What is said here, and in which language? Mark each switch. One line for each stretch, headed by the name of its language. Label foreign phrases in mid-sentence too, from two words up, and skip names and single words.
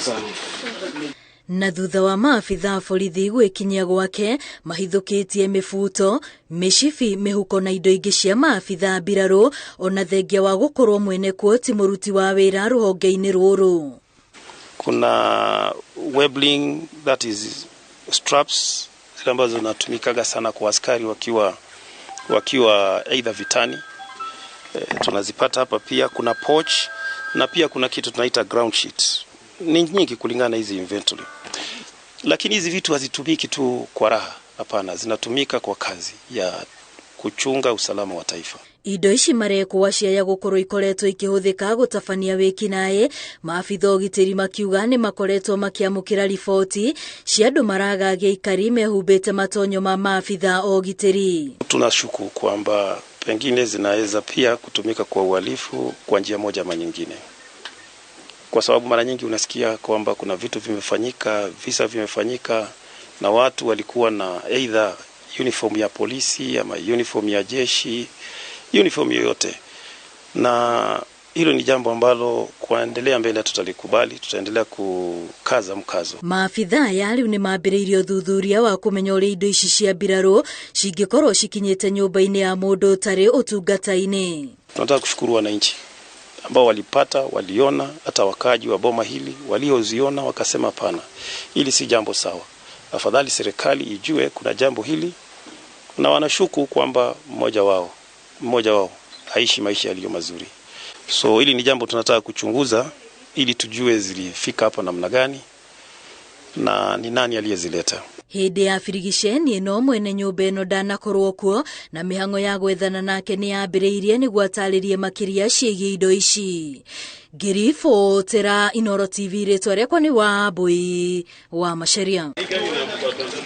Kikuyu: Na thutha wa maabitha borithi gwikinyia gwake mahithukitie mibuto, mishifi, mihuko na indo ingi cia maabitha mbiraru ona thengia wa gukorwo mwene kuo ti muruti wa wira ruhonge-ini ruru.
Swahili: Kuna webbling,
English: that is
Swahili: straps zile ambazo zinatumikaga sana kwa askari wakiwa either vitani, tunazipata hapa. Pia kuna pouch na pia kuna kitu tunaita ground sheet. Ni nyingi kulingana na hizi inventory, lakini hizi vitu hazitumiki tu kwa raha, hapana, zinatumika kwa kazi ya kuchunga usalama wa taifa.
Kikuyu: Indo ici marekuwa cia gukorwo ikoretwo ikihuthika gutabania wiki naye, maabitha ugitiri makiuga ni makoretwo makiamukira riboti cia andu maragagia ikari mehumbite matonyo ma maabitha ugitiri.
Swahili: Tunashuku kwamba pengine zinaweza pia kutumika kwa uhalifu kwa njia moja ama nyingine, kwa sababu mara nyingi unasikia kwamba kuna vitu vimefanyika, visa vimefanyika na watu walikuwa na either uniform ya polisi ama uniform ya jeshi, uniform yoyote, na hilo ni jambo ambalo kuendelea mbele tutalikubali, tutaendelea kukaza mkazo.
Kikuyu: Maabitha yari ni mambiriirio thuthuria wa kumenya uria indo ici cia mbiraru cingikorwo cikinyite nyumba-ini ya mundu tari utungata-ini.
Swahili: Tunataka kushukuru wananchi ambao walipata, waliona, hata wakaji wa boma hili walioziona wakasema hapana, hili si jambo sawa, afadhali serikali ijue kuna jambo hili, na wanashuku kwamba mmoja wao haishi maisha yaliyo mazuri. So hili ni jambo tunataka kuchunguza ili tujue zilifika hapa namna gani na ni nani aliyezileta.
Kikuyu: Hindi ya firigisheni ino mwene nyumba ino ndanakorwo kuo na mihango ya gwethana nake ni yambiriirie niguo ataririe makiria ciigie indo ici. Ngiribotera Inooro TV, ritwa riakwa ni Wambui wa Macharia.